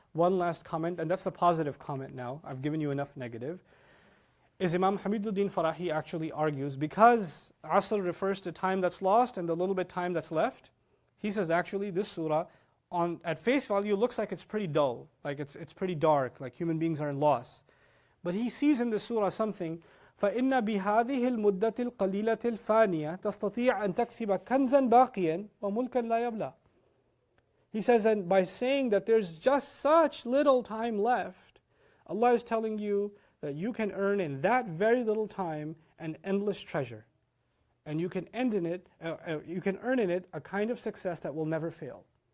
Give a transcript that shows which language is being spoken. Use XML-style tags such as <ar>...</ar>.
<en>One last comment, and that's the positive comment now. I've given you enough negative. Is Imam Hamiduddin Farahi actually argues, because Asr refers to time that's lost and the little bit time that's left, he says actually this surah at face value looks like it's pretty dull, like it's pretty dark, like human beings are in loss. But he sees in the surah something,</en> <ar>فَإِنَّ بِهَذِهِ الْمُدَّةِ الْقَلِيلَةِ الْفَانِيَةِ تَسْتَطِيعَ أَن تَكْسِبَ كَنْزًا بَاقِيًا وَمُلْكًا لَا يَبْلَى.</ar> <en>He says, and by saying that there's just such little time left, Allah is telling you that you can earn in that very little time an endless treasure. And you can earn in it a kind of success that will never fail.</en>